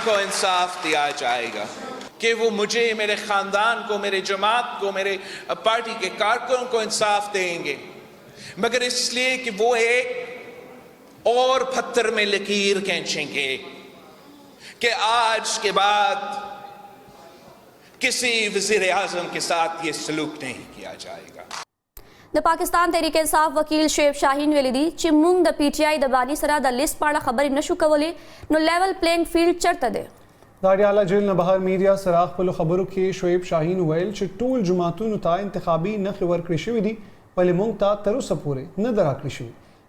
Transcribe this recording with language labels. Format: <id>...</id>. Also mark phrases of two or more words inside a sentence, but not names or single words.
<ur>کو انصاف دیا جائے گا کہ وہ مجھے، میرے خاندان کو، میرے جماعت کو، میرے پارٹی کے کارکنوں کو انصاف دیں گے، مگر اس لیے کہ وہ ایک اور پتھر میں لکیر کھینچیں گے کہ آج کے بعد کسی وزیر اعظم کے ساتھ یہ سلوک نہیں کیا جائے گا.</ur> <ps>د پاکستان تحریک انصاف وکیل شعیب شاهین ویلي دي چې موږ د پی ټی آی د بانی سره د لیست په اړه خبرې نشو کولی، نو</ps> <en>level playing field</en> <ps>چرته دی؟ د اډیاله جیل نه بهر میډیا سره خپلو خبرو کې شعیب شاهین ویل چې ټول جماعتونو ته انتخابي نښې ورکړې شوي دي، ولې موږ ته تر اوسه پورې نه ده راکړې شوي.</ps>